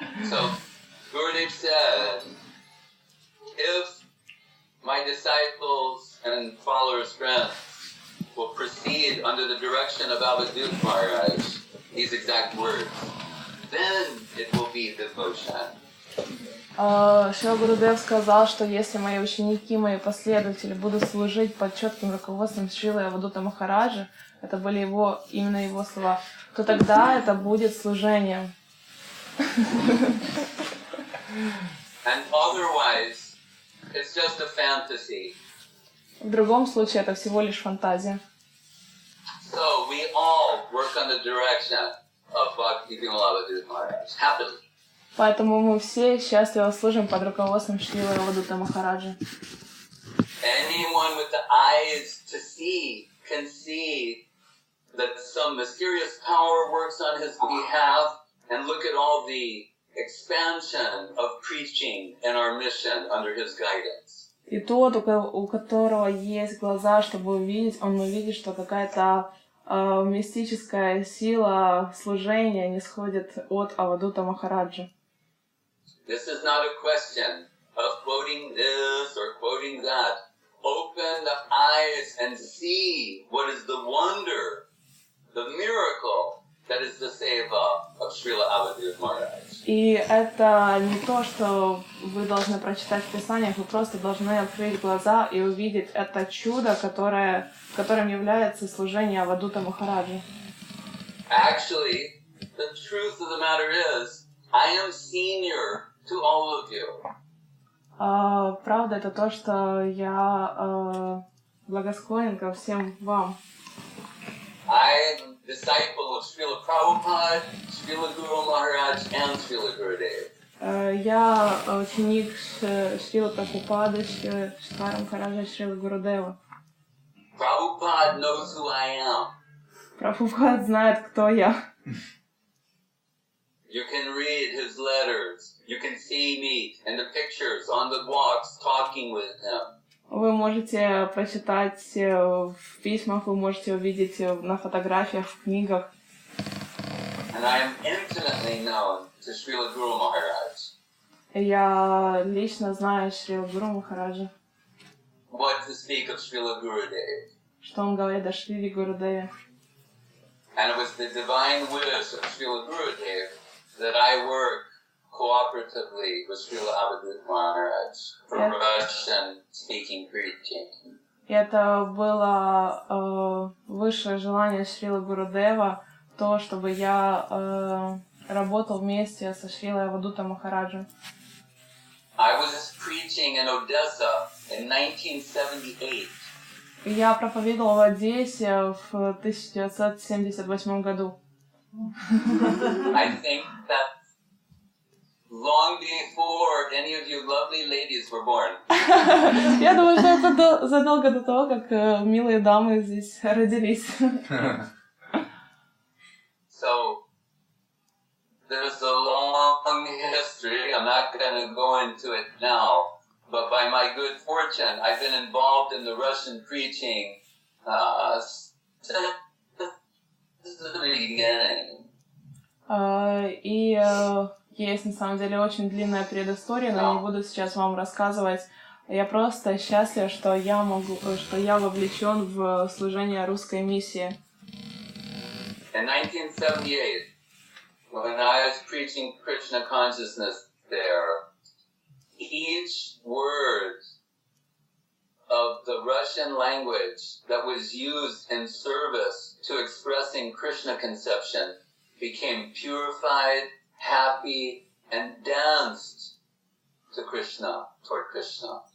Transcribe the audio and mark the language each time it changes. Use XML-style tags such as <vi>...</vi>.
<en>So, Gurudev said, if my disciples and followers, friends, will proceed under the direction of Avadut Maharaj, these exact words, then it will be devotion.</en> <ru>Шрила Гурудев сказал, что если мои ученики, мои последователи будут служить под четким руководством Шрилы Авадута Махараджа, это были именно его слова, то тогда это будет служением.</ru> <en>And otherwise, it's just a fantasy.</en> <ru>В другом случае это всего лишь фантазия.</ru> <en>So we all work on the direction of Bhakti Vimalabhadut Maharaj, happily.</en> <ru>Поэтому мы все счастливо служим под руководством Шрилы Авадута Махараджа.</ru> <en>Anyone with the eyes to see can see that some mysterious power works on his behalf, and look at all the expansion of preaching and our mission under his guidance.</en> <ru>И тот, у которого есть глаза, чтобы увидеть, он увидит, что какая-то мистическая сила служения нисходит от Авадута Махараджа.</ru> <en>This is not a question of quoting this or quoting that. Open the eyes and see what is the wonder, the miracle that is the seva of Srila Avadut Maharaj.</en> <ru>И это не то, что вы должны прочитать в Писаниях, вы просто должны открыть глаза и увидеть это чудо, которым является служение Авадута Махараджа.</ru> <en>Actually, the truth of the matter is, I am senior to all of you.</en> <ru>Правда, это то, что я благосклонен ко всем вам.</ru> <en>I am disciple of Srila Prabhupada, Srila Guru Maharaj, and Srila Gurudev.</en> <ru>Я ученик Шрила Прабхупады, Шрила Махараджа, Шрила Гурудева.</ru> <en>Prabhupada knows who I am.</en> <ru>Прабхупад знает, кто я.</ru> <en>You can read his letters. You can see me in the pictures on the walks talking with him.</en> <ru>Вы можете прочитать в письмах, вы можете увидеть на фотографиях, в книгах.</ru> <en>And I am intimately known to Srila Guru Maharaj.</en> <ru>Я лично знаю Шрила Гуру Махараджа.</ru> <en>What to speak of Srila Gurudev.</en> <ru>Что он говорит о Шриле Гурудеве.</ru> <en>And it was the divine wish of Srila Gurudev that I work cooperatively with Srila Abhidhamma Maharaj for Russian-speaking preaching.</en> <ru>И это было высшее желание Шрилы Гурудева, то, чтобы я работал вместе со Шрилой Авадута Махараджем.</ru> <en>I was preaching in Odessa in 1978.</en> <ru>Я проповедовал в Одессе в 1978 году.</ru> <en>I think that long before any of you lovely ladies were born.</en> <ru>Я думаю, что это задолго до того, как милые дамы здесь родились.</ru> <en>So there's a long history. I'm not going to go into it now. But by my good fortune, I've been involved in the Russian preaching since the beginning.</en> <ru>И есть на самом деле очень длинная предыстория, но не буду сейчас вам рассказывать. Я просто счастлив, что я вовлечен в служение русской миссии.</ru> <en>In 1978, when I was preaching Krishna consciousness there, each word of the Russian language that was used in service to expressing Krishna conception became purified, happy, and danced to Krishna, toward Krishna.</en>